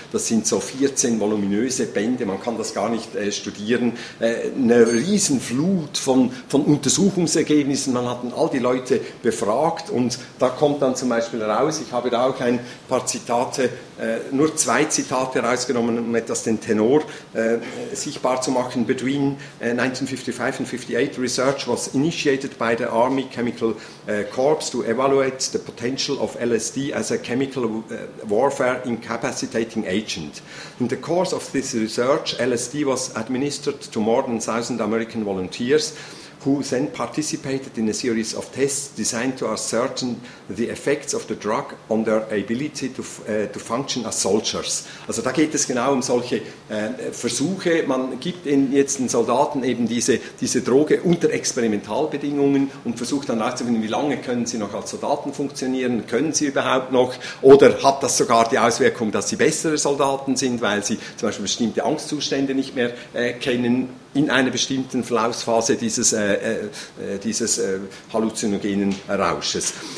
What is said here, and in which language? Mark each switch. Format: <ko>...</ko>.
<de>Das sind so 14 voluminöse Bände, man kann das gar nicht studieren. Eine Riesenflut von Untersuchungsergebnissen, man hat all die Leute befragt, und da kommt dann zum Beispiel raus, ich habe da auch ein paar Zitate, nur zwei Zitate herausgenommen, um etwas den Tenor sichtbar zu machen.</de> <en>Between 1955 and 58, research was initiated by the Army Chemical Corps to evaluate the potential of LSD as a chemical warfare incapacitating agent. In the course of this research, LSD was administered to more than 1,000 American volunteers, who then participated in a series of tests designed to ascertain the effects of the drug on their ability to function as soldiers.</en> <de>Also da geht es genau um solche Versuche. Man gibt jetzt den Soldaten eben diese Droge unter Experimentalbedingungen und versucht dann herauszufinden, wie lange können sie noch als Soldaten funktionieren, können sie überhaupt noch, oder hat das sogar die Auswirkung, dass sie bessere Soldaten sind, weil sie zum Beispiel bestimmte Angstzustände nicht mehr kennen, in einer bestimmten Verlaufsphase dieses halluzinogenen Rausches.</de>